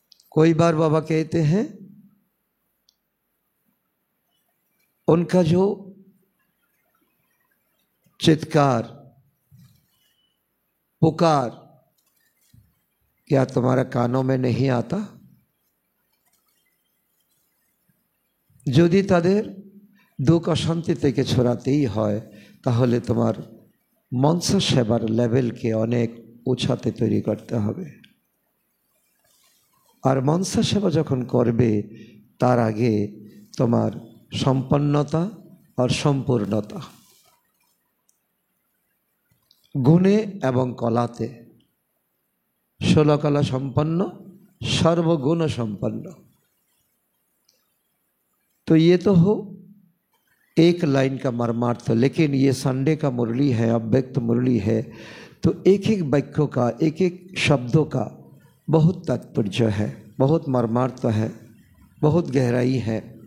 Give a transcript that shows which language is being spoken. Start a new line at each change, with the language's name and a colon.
Hindi: कोई बार बाबा कहते हैं, उनका जो चित्कार, पुकार, क्या तुम्हारा कानों में नहीं आता?
Bangla: যদি তাদের দুঃখ অশান্তি থেকে ছড়াতেই হয়, তাহলে তোমার মনসা সেবার লেভেলকে অনেক উঁচাতে তৈরি করতে হবে। আর মনসা সেবা যখন করবে, তার আগে তোমার সম্পন্নতা আর সম্পূর্ণতা, গুণে এবং কলাতে 16 कला संपन्न, सर्वगुण संपन्न।
Hindi: तो ये तो हो एक लाइन का मर्मार्थ, लेकिन ये संडे का मुरली है, अव्यक्त मुरली है, तो एक एक वाक्यों का, एक एक शब्दों का बहुत तात्पर्य है, बहुत मर्मार्थ है, बहुत गहराई है।